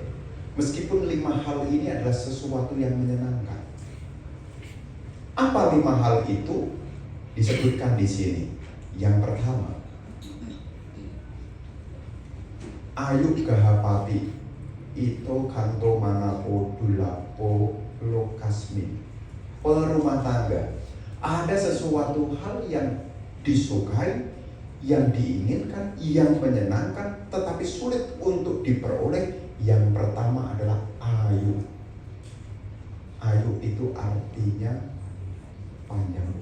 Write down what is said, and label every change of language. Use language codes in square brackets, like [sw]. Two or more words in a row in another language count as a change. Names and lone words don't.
[id] Meskipun 5 hal ini adalah sesuatu yang menyenangkan. Apa 5 hal itu? Disebutkan di sini. Yang pertama, [pi] Ayuggahapati itu kanto manapo dulapo lokasmin. [id] Perumah tangga, ada sesuatu hal yang disukai, yang diinginkan, yang menyenangkan, tetapi sulit untuk diperoleh. Yang pertama adalah ayu. Ayu itu artinya panjang umur.